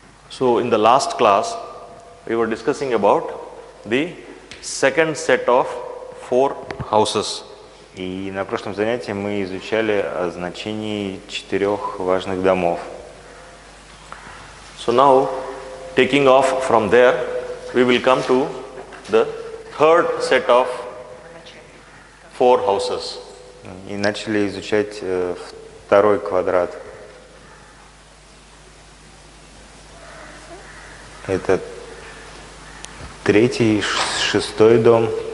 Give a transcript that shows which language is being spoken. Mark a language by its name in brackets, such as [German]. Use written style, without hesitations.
[English] So in the last class we were discussing about the second set of 4 houses. [Russian] И на прошлом занятии мы изучали о значении 4 важных домов. [English] So now, taking off from there, we will come to the third set of 4 houses. [Russian] И начали изучать второй квадрат. Это 3-й, 6-й дом.